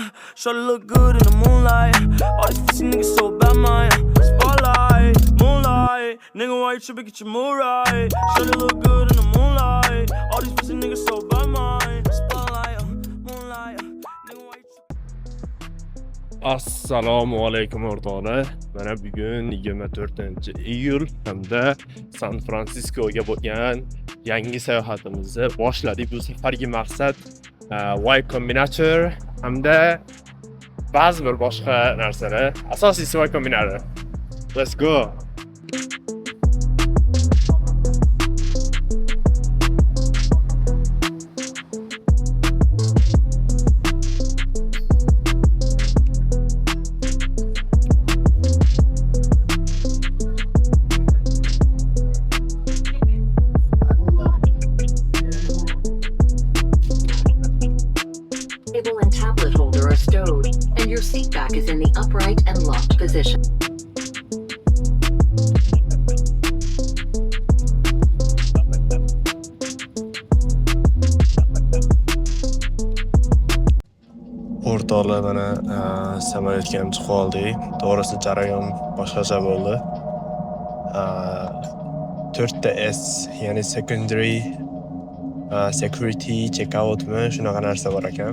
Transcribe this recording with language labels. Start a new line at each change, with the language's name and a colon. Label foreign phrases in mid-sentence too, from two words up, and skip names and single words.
English: Shorty look good in the moonlight. All these pussy niggas so bad, man. Spotlight, moonlight. Nigga, why you tripping? Get your mood right. Shorty look good in the moonlight. All these pussy niggas so bad, man. Spotlight, moonlight. Nigga, why you tripping?
Uzbek: Assalomu alaykum o'rtoqlar. Mana bugun 24-iyul hamda San Fransiskoga bo'lgan yangi sayohatimizni boshladik. Bu safargi maqsad Y Combinator hamda ba'zi bir boshqa narsalar. Asosiysi Y Combinator.
English: Let's go. Table and tablet holder are stowed, and your seat back is in the upright and locked position.
Uzbek: O'rtoqlar, mana samolyotga ham chiqib oldik. To'g'risi jarayon boshqacha bo'ldi. 4ta S, ya'ni
English: secondary security checkoutmi
Uzbek: shunaqa narsa bor ekan.